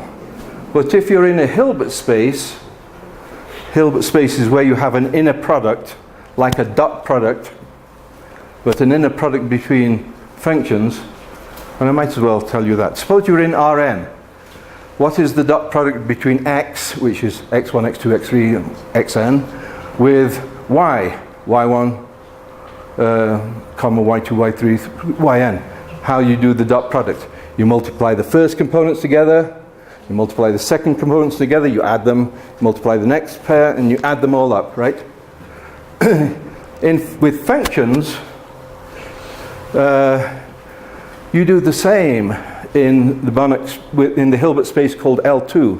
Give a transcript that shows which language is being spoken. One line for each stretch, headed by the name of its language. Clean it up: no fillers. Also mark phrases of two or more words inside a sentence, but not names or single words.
English: But if you're in a Hilbert space is where you have an inner product, like a dot product, but an inner product between functions, and I might as well tell you that. Suppose you're in Rn. What is the dot product between x, which is x1, x2, x3, and xn, with y, y1, comma y2, y3, yn? How you do the dot product? You multiply the first components together, you multiply the second components together, you add them, you multiply the next pair, and you add them all up, right? With functions, you do the same in the Hilbert space called L2.